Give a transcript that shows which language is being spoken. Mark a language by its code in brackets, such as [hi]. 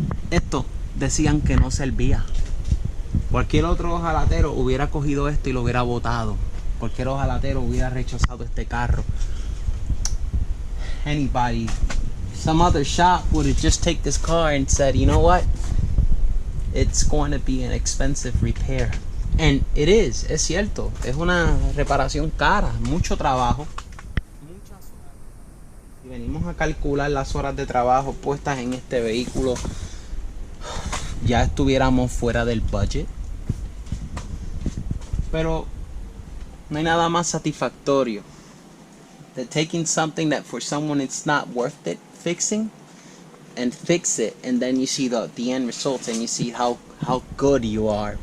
[es] Esto decían que no servía. Cualquier otro ojalatero hubiera cogido esto y lo hubiera botado. Cualquier ojalatero hubiera rechazado este carro. [en] Anybody, some other shop would have just taken this car and said, you know what? It's going to be an expensive repair. And it is, [es] es cierto. Es una reparación cara, mucho trabajo. Muchas horas. Si venimos a calcular las horas de trabajo puestas en este vehículo, ya estuviéramos fuera del budget. Pero no hay nada más satisfactorio [en] than taking something that for someone it's not worth it fixing and fix it, and then you see the end results, and you see how good you are.